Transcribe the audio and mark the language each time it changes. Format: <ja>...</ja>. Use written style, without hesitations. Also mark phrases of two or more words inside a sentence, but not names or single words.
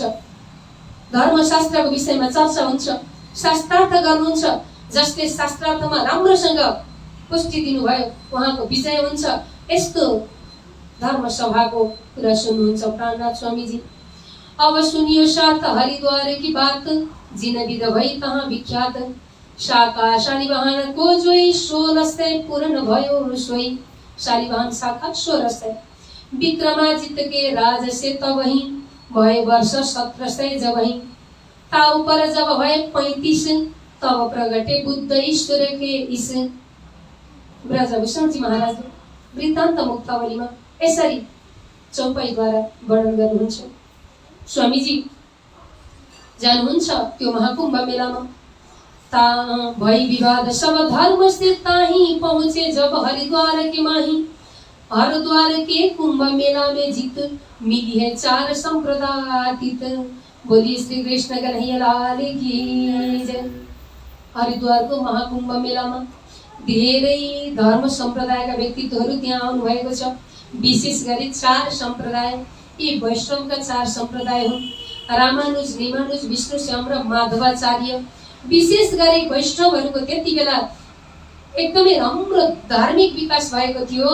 <ne>धर्मशास्त्रको विषयमा चर्चा हुन्छ, शास्त्रार्थ गर्नुहुन्छ। जसले शास्त्रार्थमा राम्रोसँग पुष्टि दिनुभयो उहाँको विजय हुन्छ। यस्तो धर्म सभाको कुरा सुन्नुहुन्छ प्राणनाथ स्वामीजी।</ne> <hi>अब सुनियो साथ हरिद्वार की बात, जिन विध भई तहाँ विख्यात। शाखा शालिवाहन को जोई 1600 पूर्ण भयो सोई। शालिवाहन शाखा 1600। विक्रमादित्य के राज से तबही भय वर्ष 1700 जबही। ताऊ पर जब भय 35 तब प्रगटे बुद्ध ईश्वर के इस।</hi> <ne>ब्रजभूषणजी महाराज वृत्तान्त मुक्तावलीमा यसरी चौपाईद्वारा वर्णन गर्नुहुन्छ। स्वामीजी जानुहुन्छ त्यो महाकुम्भ मेलामा।</ne> <hi>ता भई विवाद सब धर्म से ताही पहुँचे जब हरिद्वार के माही। हरिद्वार के कुंभ मेला में जीत मिली है 4 संप्रदायित। बोली श्री कृष्ण कन्हैया लाल की जय।</hi> <ne>हरिद्वारको महाकुम्भ मेलामा धेरै धर्म सम्प्रदायका व्यक्तित्वहरू त्यहाँ आउनु भएको छ। विशेष गरी 4 सम्प्रदाय, यी वैष्णवका 4 सम्प्रदाय हुन्। रामानुज, निमानुज, विष्णुश्याम र माधवाचार्य, विशेष गरी वैष्णवहरूको त्यति बेला एकदमै राम्रो धार्मिक विकास भएको थियो।</ne>